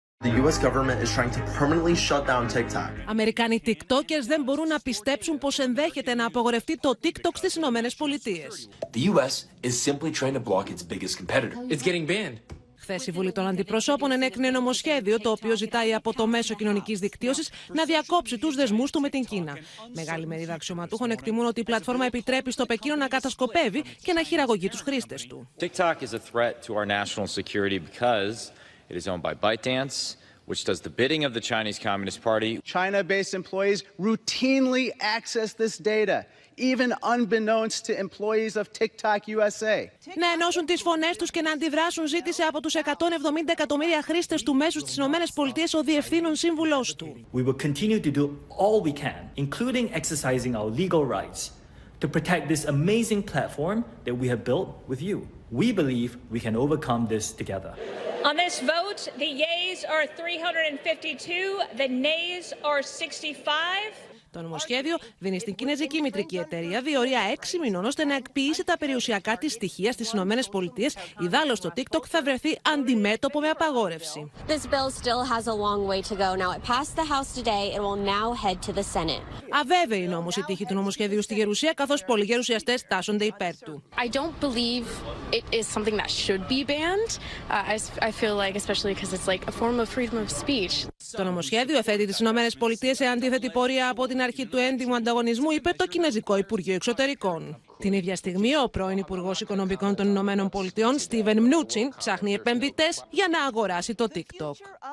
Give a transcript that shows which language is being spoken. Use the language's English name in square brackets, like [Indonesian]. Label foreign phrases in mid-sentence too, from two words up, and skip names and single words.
[English] The US government is trying to permanently shut down Tικ Τοκ. [Greek] Αμερικανοί TikTokers δεν μπορούν να πιστέψουν πως ενδέχεται να απογορευτεί το Τικ Τοκ στις Ηνωμένες Πολιτείες. [English] The US is simply trying to block its biggest competitor. It's getting banned. [Greek] Χθες η Βουλή των Αντιπροσώπων ενέκρινε νομοσχέδιο το οποίο ζητάει από το μέσο κοινωνικής δικτύωσης να διακόψει τους δεσμούς του με την Κίνα. Μεγάλη μερίδα αξιωματούχων εκτιμούν ότι η πλατφόρμα επιτρέπει στο Πεκίνο να κατασκοπεύει και να χειραγωγεί τους χρήστες του. [English] Tικ Τοκ is a threat to our national security because it is owned by ByteDance, which does the bidding of the Chinese Communist Party. China-based employees routinely access this data, even unbeknownst to employees of Tικ Τοκ USA. [Greek] Να ενώσουν τις φωνές τους και να αντιδράσουν ζήτησε από τους 170 εκατομμύρια χρήστες του μέσου στις Ηνωμένες Πολιτείες ο διευθύνων σύμβουλός του. [English] We will continue to do all we can, including exercising our legal rights, to protect this amazing platform that we have built with you. We believe we can overcome this together. On this vote, the yeas are 352, the nays are 65. [Greek] Το νομοσχέδιο δίνει στην κινεζική μητρική εταιρεία διορία 6 μηνών ώστε να εκποιήσει τα περιουσιακά της στοιχεία στις Ηνωμένες Πολιτείες. Ιδάλλως το Τικ Τοκ θα βρεθεί αντιμέτωπο με απαγόρευση. [English] This bill still has a long way to go. Now it passed the House today. It will now head to the Senate. [Greek] Αβέβαιη είναι όμως η τύχη του νομοσχεδίου στη Γερουσία, καθώς πολλοί γερουσιαστές τάσσονται υπέρ του. [English] I don't believe it is something that should be banned. I feel like, especially because it's like a form of freedom of speech. [Greek] Το νομοσχέδιο θέτει τις Ηνωμένες Πολιτείες σε αντίθετη πορεία από την αρχή του έντιμου ανταγωνισμού, είπε το Κινεζικό Υπουργείο Εξωτερικών. Την ίδια στιγμή, ο πρώην Υπουργός Οικονομικών των Ηνωμένων Πολιτειών, Στίβεν Μνούτσιν, ψάχνει επενδυτές για να αγοράσει το Τικ Τοκ.